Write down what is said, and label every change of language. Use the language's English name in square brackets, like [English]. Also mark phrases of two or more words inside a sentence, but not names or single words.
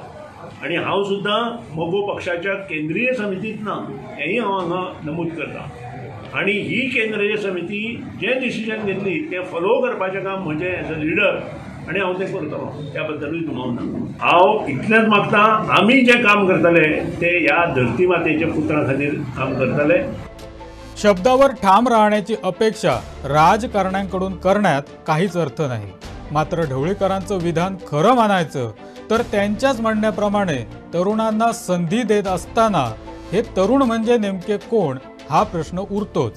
[Konkani] आणि हांव सुद्दां मोगो पक्षाच्या केंद्रीय समितींत ना हेंय हांव हांगा नमूद करता. आणि ही केंद्रीय समिती जे डिसिजन घेतली ते फॉलो करपाचें काम म्हजें [English] as a leader [Konkani] आणि हांव तें करतलो. त्या बद्दलूय दुबावना. हांव इतलेंच मागता आमी जें काम करतले ते ह्या धरती मातेच्या पुत्रां खातीर काम करतले. [Marathi] शब्दावर ठाम राहण्याची अपेक्षा राजकारण्यांकडून करण्यात काहीच अर्थ नाही. मात्र ढवळीकरांचं विधान खरं मानायचं तर त्यांच्याच म्हणण्याप्रमाणे तरुणांना संधी देत असताना हे तरुण म्हणजे नेमके कोण हा प्रश्न उरतोच.